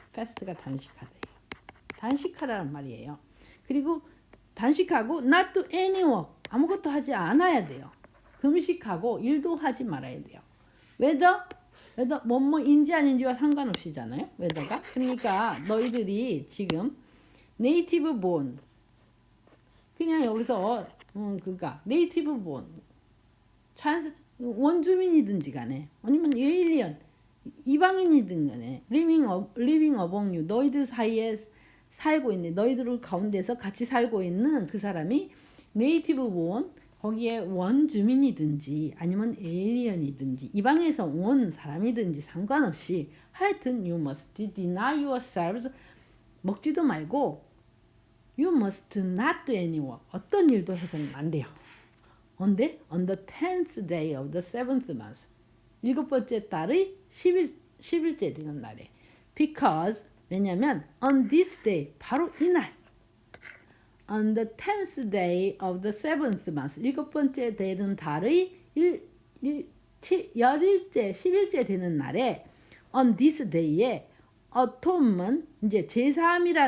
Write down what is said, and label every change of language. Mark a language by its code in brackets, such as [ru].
[ko] fast가 단식하다는 말이에요. 그리고 단식하고 [en] not do any work. [ko] 아무것도 하지 않아야 돼요. 금식하고 일도 하지 말아야 돼요. whether 뭐뭐인지 아닌지와 상관없이잖아요. whether가. 그러니까 너희들이 지금 [en] native born, [ko] 그냥 여기서 그러니까 native born, 원주민이든지 간에 아니면 에일리언, 이방인이든 간에 living [en] among you, [ko] 너희들 사이에 살고 있는, 너희들 가운데서 같이 살고 있는 그 사람이 native born, 거기에 원주민이든지 아니면 에일리언이든지 이방에서 온 사람이든지 상관없이 하여튼 [en] you must deny yourselves, [ko] 먹지도 말고 [en] you must not do any work, [ko] 어떤 일도 해서는 안 돼요. [en] On the 10th day of the 7th month, [ko] 7번째 달의 10일째 되는 날에. [en] Because, [ko] 왜냐면 [en] on this day, [ko] 바로 이날, [en] on the 10th day of the 7th month, [ko] 7번째 되는 달의 10일째 되는 날에 [en] on this day에 atonement, [ko] 이제 제사함